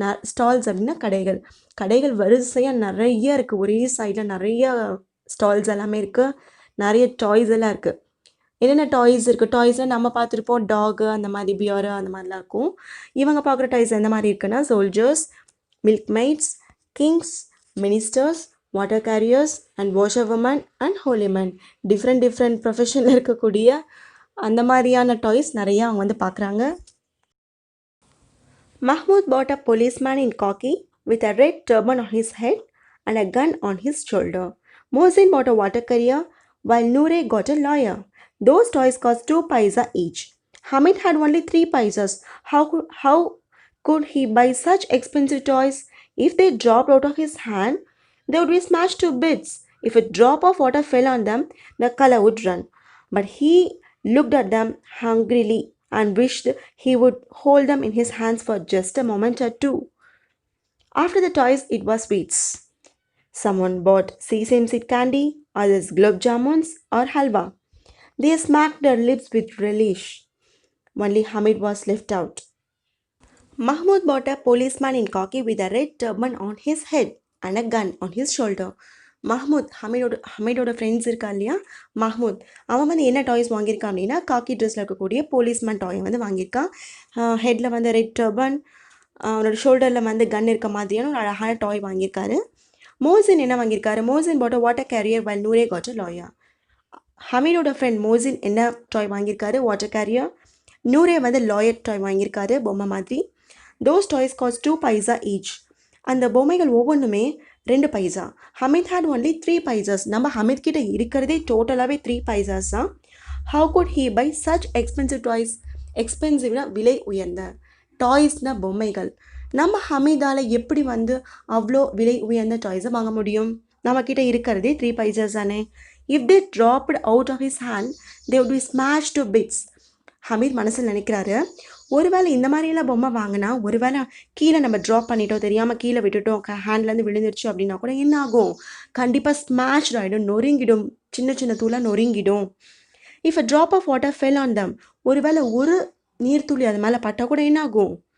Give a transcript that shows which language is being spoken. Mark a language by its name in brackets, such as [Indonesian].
[Tamil] Stalls அப்படின்னா கடைகள். கடைகள் வரிசையாக நிறைய இருக்குது. ஒரே சைடில் நிறைய ஸ்டால்ஸ் எல்லாமே இருக்குது. நிறைய டாய்ஸ் எல்லாம் இருக்குது. என்னென்ன டாய்ஸ் இருக்குது? டாய்ஸில் நம்ம பார்த்துருப்போம் டாகு, அந்த மாதிரி பியரு, அந்த மாதிரிலாம் இருக்கும். இவங்க பார்க்குற டாய்ஸ் எந்த மாதிரி இருக்குன்னா soldiers, மில்க்மெய்ட்ஸ், Kings, ministers, water careers and வாஷர்வுமன் and ஹோலிமன். Different ப்ரொஃபஷனில் இருக்கக்கூடிய அந்த மாதிரியான டாய்ஸ் நிறையா அவங்க வந்து பார்க்குறாங்க. [English] Mahmoud bought a policeman in khaki with a red turban on his head and a gun on his shoulder. Mohsin bought a water carrier while Noore got a lawyer. Those toys cost 2 paisa each. Hamid had only 3 paisas. How could he buy such expensive toys? If they dropped out of his hand, they would be smashed to bits. If a drop of water fell on them, the color would run. But he looked at them hungrily and wished he would hold them in his hands for just a moment or two. After the toys, it was sweets. Someone bought sesame seed candy, others gulab jamuns or halwa. They smacked their lips with relish. Only Hamid was left out. Mahmoud bought a policeman in khaki with a red turban on his head and a gun on his shoulder. [Tamil] Mahmoud, ஹமீடோட friends இருக்கா இல்லையா, Mahmoud, அவன் வந்து என்ன toys வாங்கியிருக்கான் அப்படின்னா காக்கி ட்ரெஸ்ஸில் இருக்கக்கூடிய policeman டாய் வந்து வாங்கியிருக்கான். ஹெட்டில் வந்து ரெட் டர்பன், அவனோட ஷோல்டரில் வந்து கன் இருக்க மாதிரியான ஒரு அழகான டாய் வாங்கியிருக்காரு. மோசின் என்ன வாங்கியிருக்காரு? [English] Mohsin bought a water carrier while Noore got a lawyer. [Tamil] ஹமீடோட friend Mohsin என்ன டாய் வாங்கியிருக்காரு? Water carrier. நூரே வந்து லாயர் டாய் வாங்கியிருக்காரு, பொம்மை மாதிரி. [English] Those toys cost 2 paisa each. [Tamil] அந்த பொம்மைகள் ஒவ்வொன்றுமே 2 paisa. [English] Hamid had only 3 paisas. [Tamil] நம்ம ஹமீத் கிட்ட இருக்கிறதே டோட்டலாகவே 3 paisas தான். [English] How could he buy such expensive toys? [Tamil] எக்ஸ்பென்சிவ்னா விலை உயர்ந்த, டாய்ஸ்னா பொம்மைகள். நம்ம ஹமீதால் எப்படி வந்து அவ்வளோ விலை உயர்ந்த டாய்ஸை வாங்க முடியும்? நம்மக்கிட்ட இருக்கிறதே 3 paisas தானே. [English] If they dropped out of his hand, they would be smashed to bits. [Tamil] Hamid மனசில் நினைக்கிறாரு, ஒருவேளை இந்த மாதிரியெல்லாம் பொம்மை வாங்கினா ஒருவேளை கீழே நம்ம ட்ராப் பண்ணிட்டோம், தெரியாமல் கீழே விட்டுட்டோம், ஹேண்ட்லேருந்து விழுந்துருச்சு அப்படின்னா கூட என்ன ஆகும்? கண்டிப்பாக ஸ்மாஷ்ட் ஆகிடும், நொறுங்கிடும், சின்ன சின்ன தூளாக நொறுங்கிடும். [English] if a drop of water fell on them, [Tamil] ஒருவேளை ஒரு நீர்த்துளி அது மேலே பட்டால் கூட என்ன ஆகும்?